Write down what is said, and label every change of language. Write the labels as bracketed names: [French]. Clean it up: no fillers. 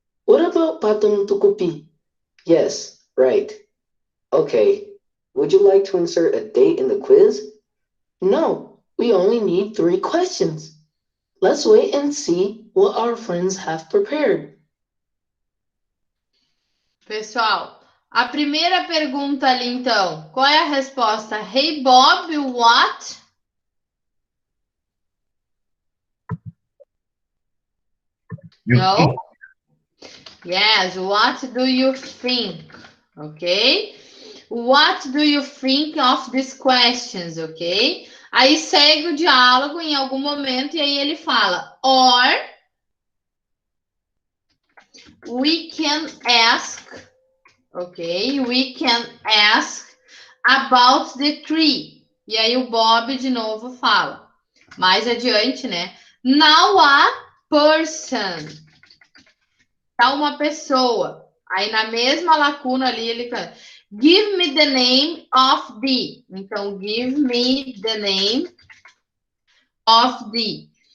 [English] What about pato no tucupi? Yes, right. Okay. Would you like to insert a date in the quiz? No, we only need 3 questions. Let's wait and see what our friends have prepared. [Portuguese] Pessoal, a primeira pergunta ali, então. Qual é a resposta? [English] Hey, Bob, what? No? Yes, what do you think? Ok? What do you think of these questions? Ok? [Portuguese] Aí segue o diálogo em algum momento e aí ele fala, [English] or we can ask, [Portuguese] ok? [English] We can ask about the tree. [Portuguese] E aí o Bob de novo fala, mais adiante, né? [English] Now a person. [Portuguese] Tá uma pessoa. Aí na mesma lacuna ali ele canta, [English] give me the name of the. [Portuguese] Então, [English] give me the name of the.